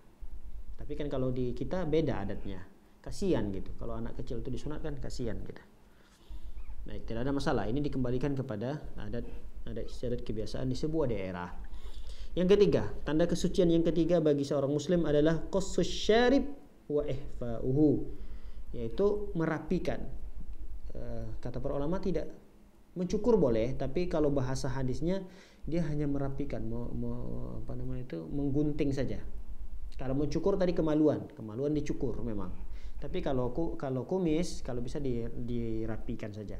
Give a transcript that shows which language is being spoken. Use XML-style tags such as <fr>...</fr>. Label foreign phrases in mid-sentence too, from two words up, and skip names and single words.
<id>Tapi kan kalau di kita beda adatnya, kasihan gitu. Kalau anak kecil itu disunat kan kasihan gitu. Baik, tidak ada masalah. Ini dikembalikan kepada adat istiadat kebiasaan di sebuah daerah. Yang ketiga, tanda kesucian yang ketiga bagi seorang muslim adalah</id> <ar>قص الشارب وإحفاؤه,</ar> <id>yaitu merapikan. Kata para ulama tidak mencukur boleh, tapi kalau bahasa hadisnya dia hanya merapikan, menggunting saja. Kalau mencukur tadi kemaluan dicukur memang. Tapi kalau kumis, kalau bisa dirapikan saja.</id>